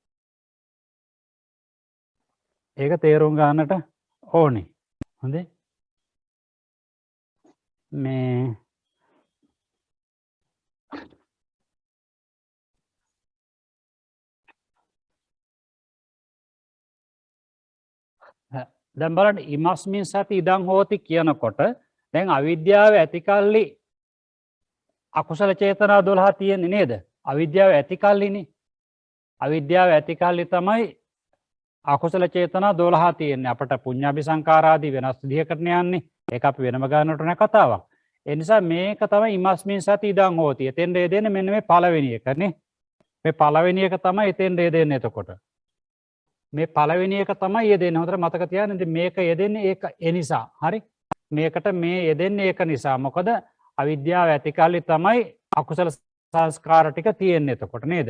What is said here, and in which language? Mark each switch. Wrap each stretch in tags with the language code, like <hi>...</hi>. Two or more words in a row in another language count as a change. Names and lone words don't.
<si>ඒක තේරුම් ගන්නට ඕනේ. හොඳේ. මේ දැන් බලන්න</si> <pi>ඉමස්මින් සති ඉදං හෝති</pi> <si>කියනකොට දැන් අවිද්‍යාව ඇතිකල්ලි අකුසල චේතනා 12 තියෙන්නේ නේද? අවිද්‍යාව ඇතිකල්ලිනේ. අවිද්‍යාව ඇතිකල්ලි තමයි අකුසල චේතනා 12 තියෙන්නේ. අපට පුඤ්ඤාභි සංකාරාදී වෙනස් විදිහකට යන්නේ. ඒක අපි වෙනම ගන්නට නැ කතාවක්. ඒ නිසා මේක තමයි</si> <pi>ඉමස්මින් සති ඉදං හෝති.</pi> <si>එතෙන් දෙන්නේ මෙන්න මේ පළවෙනි එකනේ. මේ පළවෙනි එක තමයි එතෙන් දෙන්නේ එතකොට. මේ පළවෙනි එක තමයි යෙදෙන්නේ. හොඳට මතක තියාගන්න. ඉතින් මේක යෙදෙන්නේ ඒක ඒ නිසා. හරි. මේකට මේ යෙදෙන්නේ ඒක නිසා. මොකද අවිද්‍යාව ඇතිකල්ලි තමයි අකුසල සංස්කාර ටික තියෙන්නේ එතකොට නේද?</si>